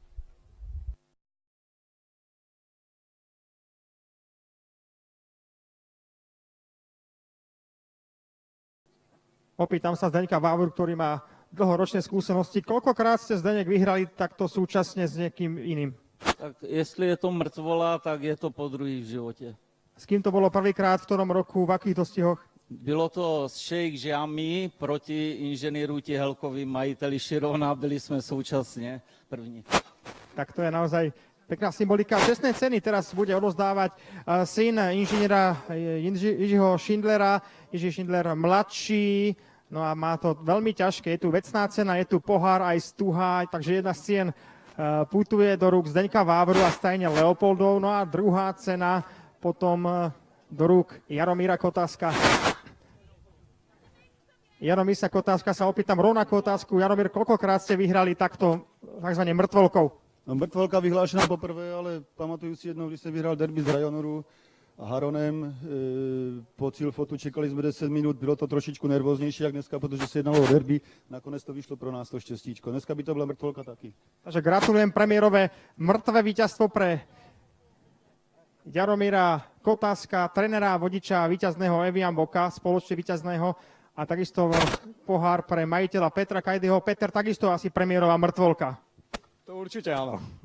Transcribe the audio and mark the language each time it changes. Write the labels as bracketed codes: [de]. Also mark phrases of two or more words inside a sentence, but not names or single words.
[sk] Opýtam sa Zdeňka Vávru, ktorý má dlhoročné skúsenosti. Koľkokrát ste, Zdeňek, vyhrali takto súčasne s niekým iným? [cs] Tak jestli je to mrtvola, tak je to podruhý v živote. [sk] S kým to bolo prvýkrát, v ktorom roku, v akých dostihoch? [cs] Bylo to s Sheikh Jami proti inženýru Tihelkovi, majiteli Chirona, byli jsme současně první. [sk] Tak to je naozaj pekná symbolika. Čestné ceny teraz bude odozdávať syn inžiniera Jiřího Schindlera, Jiří Schindler mladší. No a má to veľmi ťažké. Je tu vecná cena, je tu pohár aj stuha, takže jedna z cien putuje do rúk Zdeňka Vávru a stajne Leopoldov. No a druhá cena potom do rúk Jaromíra Kotáska. Jaromíra Kotáska sa opýtam rovnakú otázku. Jaromír, koľkokrát ste vyhrali takto takzvané mŕtvolkou? No, [cs] mŕtvolka vyhlášená poprvé, ale pamatuju si jednou, když jsem vyhrál derby z Rajonoru a Haronem po Cilfotu, čekali jsme 10 minut, bylo to trošičku nervóznější jak dneska, protože se jednalo o derby, nakonec to vyšlo pro nás to štěstíčko. Dneska by to byla mŕtvolka taky. [sk] Takže gratulujem premiérové mŕtve víťazstvo pre Jaromíra Kotáska, trenera, vodiča víťazného Evian Boka, spoločne víťazného a takisto pohár pre majiteľa Petra Kajdyho. Peter, takisto asi premiérová mŕtvolka. To určite áno.